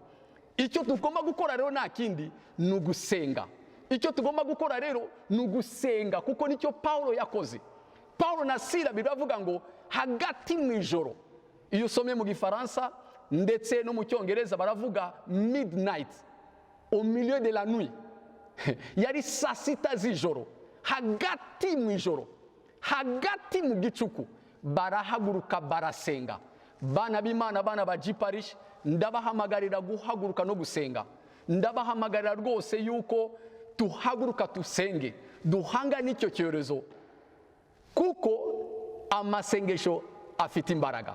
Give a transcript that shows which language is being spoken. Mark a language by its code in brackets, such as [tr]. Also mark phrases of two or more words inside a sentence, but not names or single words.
[rw] Icyo tugomba gukora rero nta kindi ni ugusenga. Icyo tugomba gukora rero ni ugusenga, kuko nicyo Paulo yakoze. Paulo na Sila biravuga ngo hagati mu ijoro. Iyo usomye mu Gifaransa ndetse no mu Cyongereza baravuga midnight, [fr] au milieu de la nuit. [rw] Yari saa 6 z'ijoro, hagati mu ijoro, hagati mu gicuku barahaguruka barasenga. Bana b'Imana, bana ba G-Parish, ndabahamagarira guhaguruka no gusenga. Ndabahamagarira rwose yuko tuhaguruka tusenge, duhanga n'icyo cyorezo, kuko amasengesho afite imbaraga.